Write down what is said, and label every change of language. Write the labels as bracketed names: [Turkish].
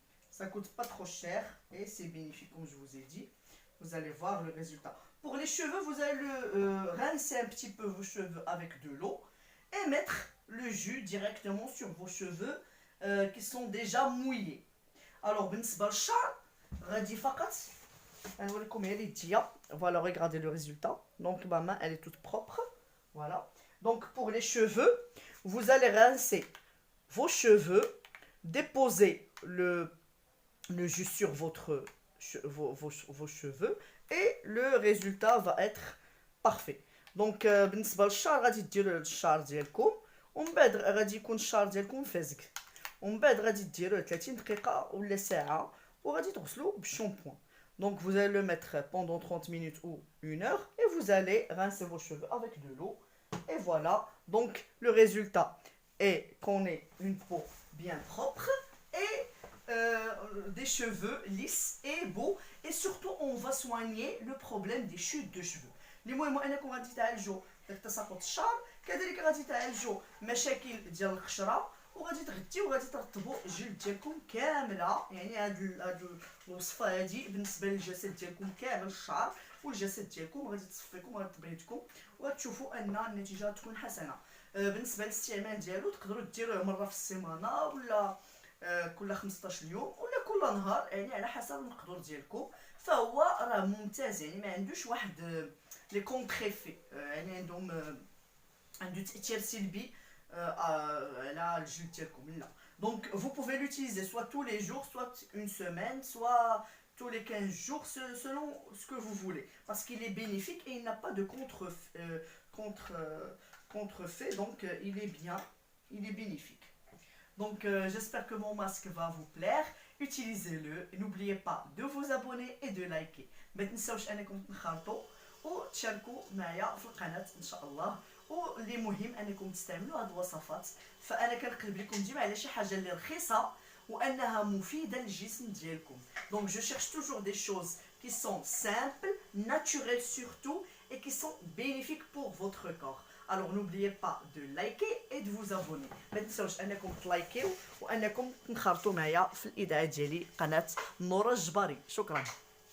[French] Ça coûte pas trop cher et c'est bénéfique comme je vous ai dit. Vous allez voir le résultat. Pour les cheveux, vous allez rincer un petit peu vos cheveux avec de l'eau et mettre le jus directement sur vos cheveux qui sont déjà mouillés. [Arabic] Alors بالنسبة للشعر غادي فقط نوريكم هي اليدية. [French] Voilà, regardez le résultat. Donc ma main elle est toute propre. Voilà. Donc pour les cheveux, vous allez rincer vos cheveux, déposer le jus sur vos cheveux et le résultat va être parfait. [Arabic] دونك بالنسبه للشعر غادي ديروا الشعر ديالكم ومن بعد غادي يكون الشعر ديالكم فازك ومن بعد غادي ديروه 30 دقيقه ولا ساعه وغادي تغسلوه بالشامبوان. [French] Donc vous allez le mettre pendant 30 minutes ou 1 heure et vous allez rincer vos cheveux avec de l'eau. Et voilà, donc le résultat est qu'on ait une peau bien propre et des cheveux lisses et beaux. Et surtout on va soigner le problème des chutes de cheveux. [Arabic] المهم انكم غادي تعالجوا تساقط الشعر كذلك غادي تعالجوا مشاكل ديال القشره وغادي تغديو وغادي ترطبوا الجلد ديالكم كامله. يعني هاد الوصفه هادي بالنسبه للجسد ديالكم كامل الشعر والجسد ديالكم غادي تصفيكم وغادي تبيضكم وغتشوفوا ان النتيجه تكون حسنه. بالنسبه للاستعمال ديالو تقدروا ديروه مره في السيمانه ولا كل 15 يوم ولا كل نهار يعني على حسب المقدور ديالكم. فهو راه ممتاز يعني ما عندوش واحد لي كونتر افي يعني عنده تاثير سلبي على الجلد ديالكم لا. [French] Donc vous pouvez l'utiliser soit tous les jours, soit une semaine, soit tous les 15 jours selon ce que vous voulez parce qu'il est bénéfique et il n'a pas de contrefait donc il est bien, il est bénéfique. Donc j'espère que mon masque va vous plaire. Utilisez-le et n'oubliez pas de vous abonner et de liker. [Arabic] ما تنساوش انكم تنخرطوا وتشاركوا معايا في القناه ان شاء الله. واللي مهم انكم تستعملوا هاد الوصفات فانا كنقلب لكم ديما على شي حاجه اللي رخيصه وانها مفيده للجسم ديالكم. [French] Donc je cherche toujours des choses qui sont simples, naturelles surtout et qui sont bénéfiques pour votre corps. Alors n'oubliez pas de liker et de vous abonner. [Arabic] ما تنساوش انكم تلايكيو وانكم تنخرطوا معايا في الاذاعه ديالي قناه نورة الجباري. شكرا.